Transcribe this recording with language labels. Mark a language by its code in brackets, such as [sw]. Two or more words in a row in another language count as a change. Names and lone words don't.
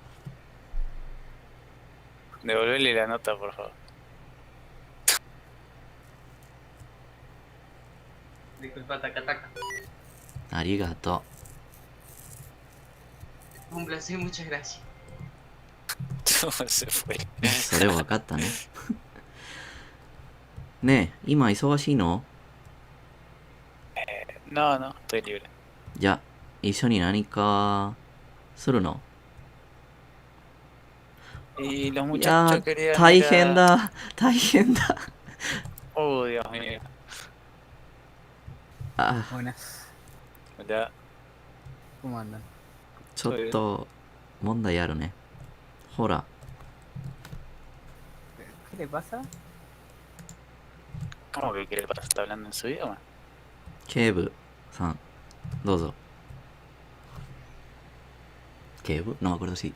[es] Devolverle la nota, por favor. Disculpa, taca. [ja] Arigato. [es] Un placer, muchas gracias. Se fue. [ja] それ分かったね。ねえ、今忙しいの？ [es] No, estoy libre. [ja] じゃあ、一緒に何かするの？ [es] Y los [ja] い [es] muchachos [ja] や [es] querían [ja] ー、大 [es] ir a- [ja] 変だ。大変だ。 [es] Oh, Dios mío. [ja] あ、 [es] Buenas. Hola. ¿Cómo andan? [ja] ちょっと問題あるね。ほら、 [es] ¿Qué le pasa? ¿Cómo que quiere pasar? ¿Está hablando en su idioma? [ja] 警部さん、どうぞ。 [es] ¿Kebu? No me acuerdo si...